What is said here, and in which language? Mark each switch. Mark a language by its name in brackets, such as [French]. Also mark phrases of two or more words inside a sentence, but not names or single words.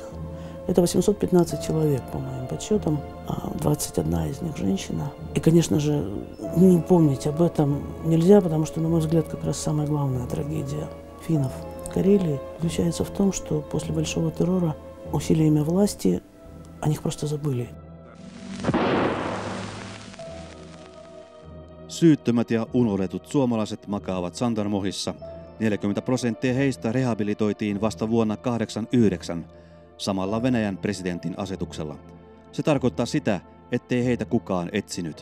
[Russian] Это 815 человек, по моим подсчетам, 21 из них женщина. И, конечно же, не помнить об этом нельзя, потому что, на мой взгляд, как раз самая главная трагедия финнов в Карелии заключается в том, что после большого террора усилиями власти о них просто забыли. [Finnish] Syyttömät ja unohdetut suomalaiset makaavat Sandarmohissa. 40% heistä rehabilitoitiin vasta vuonna 1989, samalla Venäjän presidentin asetuksella. Se tarkoittaa sitä, ettei heitä kukaan etsinyt.